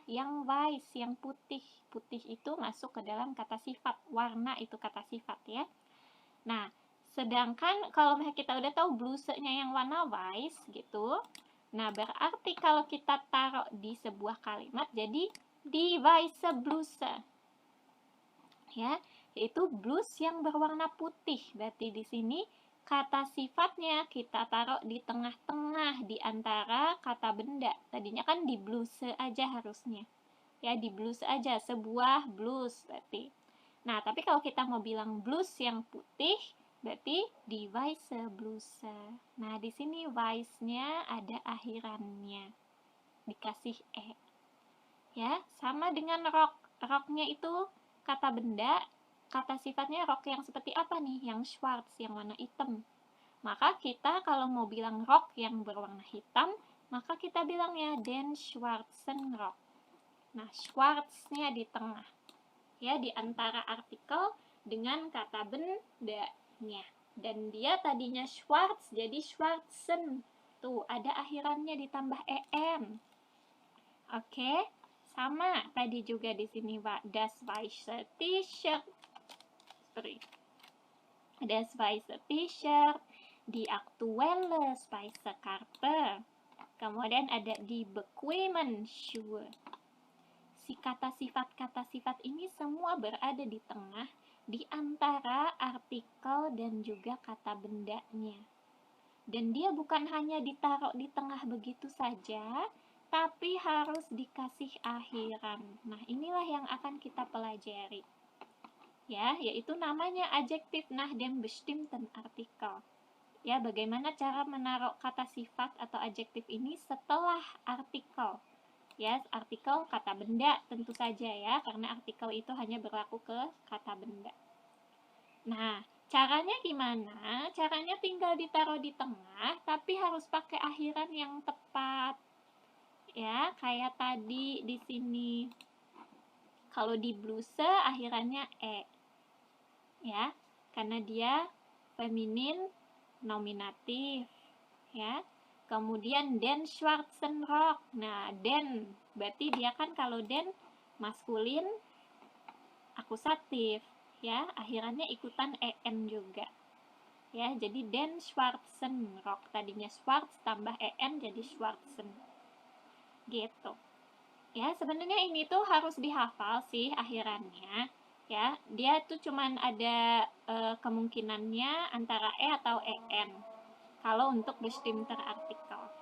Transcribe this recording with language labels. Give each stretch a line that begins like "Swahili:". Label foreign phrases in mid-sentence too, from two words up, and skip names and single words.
Indonesian: Yang weiß, yang putih. Putih itu masuk ke dalam kata sifat. Warna itu kata sifat ya. Nah, sedangkan kalau kita udah tahu blusenya yang warna weiß gitu. Nah, berarti kalau kita taruh di sebuah kalimat jadi
German: die weiße Bluse.
Indonesian: Ya, yaitu blus yang berwarna putih. Berarti di sini kata sifatnya kita taruh di tengah-tengah di antara kata benda. Tadinya kan di bluse aja harusnya. Ya, di blus aja, sebuah blus berarti. Nah, tapi kalau kita mau bilang blus yang putih, berarti
German: die weiße Bluse.
Indonesian: Nah, di sini weiss-nya ada akhirannya. Dikasih e. Ya, sama dengan rok. Roknya itu kata benda, kata sifatnya rok yang seperti apa nih? Yang schwarz, yang warna hitam. Maka kita kalau mau bilang rok yang berwarna hitam, maka kita bilangnya
German: den schwarzen Rock.
Indonesian: Nah, schwarz-nya di tengah. Ya, di antara artikel dengan kata bendanya. Dan dia tadinya schwarz, jadi schwarzen. Tuh, ada akhirannya ditambah en. Oke, sama tadi juga di sini, Pak.
German: Das weiße T-shirt. Das weiße T-shirt, die aktuelle weiße Karte.
Indonesian: Kemudian ada
German: die bequemen Schuhe.
Indonesian: Si kata sifat ini semua berada di tengah, di antara artikel dan juga kata bendanya. Dan dia bukan hanya ditaruh di tengah begitu saja, tapi harus dikasih akhiran. Nah, inilah yang akan kita pelajari. Ya, yaitu namanya adjektif
German: nach dem bestimmten Artikel.
Indonesian: Ya, bagaimana cara menaruh kata sifat atau adjektif ini setelah artikel. Ya, artikel kata benda tentu saja ya, karena artikel itu hanya berlaku ke kata benda. Nah, caranya gimana? Caranya tinggal ditaruh di tengah, tapi harus pakai akhiran yang tepat. Ya, kayak tadi di sini. Kalau di bluse akhirannya e. Ya, karena dia feminin nominatif. Ya. Kemudian
German: den schwarzen Rock.
Indonesian: Nah, den berarti dia kan kalau den maskulin akusatif, ya, akhirannya ikutan en juga. Ya, jadi
German: den schwarzen Rock.
Indonesian: Tadinya schwarz tambah en jadi schwarzen. Gitu. Ya, sebenarnya ini tuh harus dihafal sih akhirannya. Ya, dia tuh cuman ada kemungkinannya antara e atau en. Kalau untuk
German: bestimmter Artikel.